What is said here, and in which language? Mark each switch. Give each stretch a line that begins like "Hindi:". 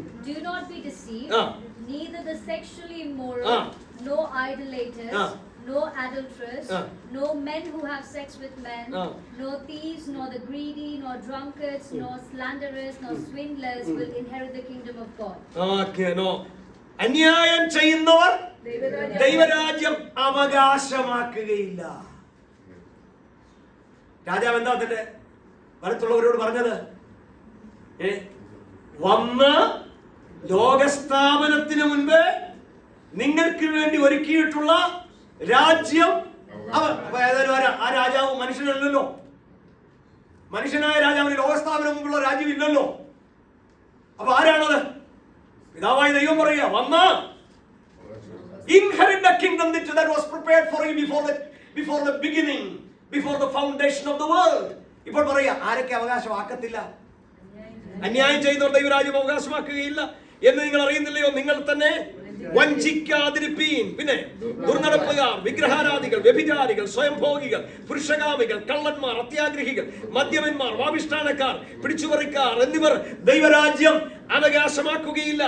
English: Do not be deceived. Neither the sexually immoral, no idolaters, no adulterers, no men who have sex with men, no thieves, nor the greedy, nor drunkards, nor slanderers, nor swindlers will inherit the kingdom of God. No.
Malayalam: അന്യായം ചെയ്യുന്നവർ ദൈവരാജ്യം അവകാശമാക്കുകയില്ല. രാജാവ് എന്താ അതിന്റെ വലത്തുള്ളവരോട് പറഞ്ഞത്? വന്ന് ലോകസ്ഥാപനത്തിന് മുൻപ് നിങ്ങൾക്ക് വേണ്ടി ഒരുക്കിയിട്ടുള്ള രാജ്യം. ആ രാജാവ് മനുഷ്യനല്ലല്ലോ. മനുഷ്യനായ രാജാവിന് ലോകസ്ഥാപനം മുമ്പുള്ള രാജ്യം ഇല്ലല്ലോ. അപ്പൊ ആരാണത്? പിതാവായ ദൈവം പറയുക, വന്ന്
English: inherit the kingdom that was prepared for you before the beginning, before the foundation of the world.
Malayalam: ഇപ്പോൾ പറയുക, ആരൊക്കെ അവകാശമാക്കത്തില്ല? അന്യായം ചെയ്യുന്നവർ ദൈവരാജ്യം അവകാശമാക്കുകയില്ല എന്ന് നിങ്ങൾ അറിയുന്നില്ലയോ? നിങ്ങൾ തന്നെ വഞ്ചിക്കാതിരിപ്പീൻ. പിന്നെ ദുർനടപ്പുകാർ, വിഗ്രഹാരാധികൾ, വ്യഭിചാരികൾ, സ്വയംഭോഗികൾ, പുരുഷകാമികൾ, കള്ളന്മാർ, അത്യാഗ്രഹികൾ, മദ്യപന്മാർ, വാവിഷ്ഠാനക്കാർ, പിടിച്ചുപറിക്കാർ എന്നിവർ ദൈവരാജ്യം അവകാശമാക്കുകയില്ല.